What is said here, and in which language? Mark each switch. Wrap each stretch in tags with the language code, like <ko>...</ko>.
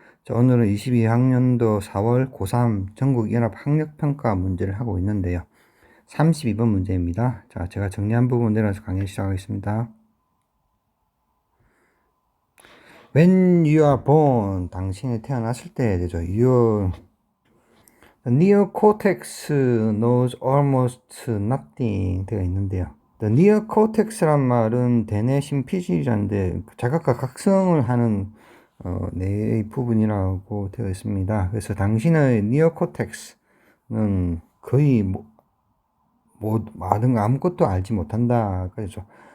<ko>자, 오늘은 22학년도 4월 고3 전국연합학력평가 문제를 하고 있는데요. 32번 문제입니다. 자, 제가 정리한 부분 내려서 강의 시작하겠습니다.</ko> <en>When you are born,</en> <ko>당신이 태어났을 때 되죠.</ko> <en>The neocortex knows almost nothing</en> <ko>되어 있는데요. The neocortex란 말은 대뇌 심피지라는데 자각과 각성을 하는 뇌의 부분이라고 되어 있습니다. 그래서 당신의 neocortex는 거의 아무것도 알지 못한다. 그렇죠.</ko>